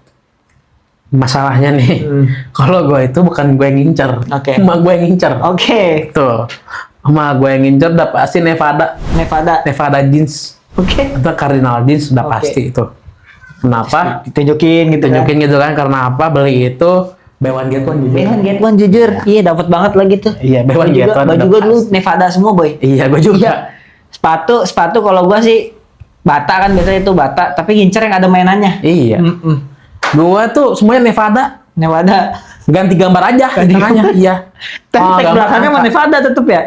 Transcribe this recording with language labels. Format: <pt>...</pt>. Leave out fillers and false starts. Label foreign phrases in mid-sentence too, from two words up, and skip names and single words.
<id>Masalahnya nih, kalau gue itu bukan gue yang ngincer, Oke. emak gue yang ngincer. Oke. Tuh, emak gue yang ngincer udah pasti Nevada Nevada. jeans Oke. atau Cardinal jeans udah Oke. pasti itu. Kenapa? Ditunjukin gitu Tunjukin gitu kan karena apa? Beli itu</id> <en>buy one get one jujur. Buy one get one jujur.</en> <id>Iya, dapat banget lah gitu. Iya,</id> <en>buy one get one.</en> <id>Baju udah gua dulu pasti. Nevada semua, Boy. Iya, gue juga. Sepatu kalau gua sih Bata kan biasanya itu Bata, tapi ngincer yang ada mainannya. Iya. Gua tuh semuanya Nevada. ganti gambar aja di tengahnya. Iya. Tapi Kalau tag gambar belakangnya angka. mah Nevada tetep ya?</id>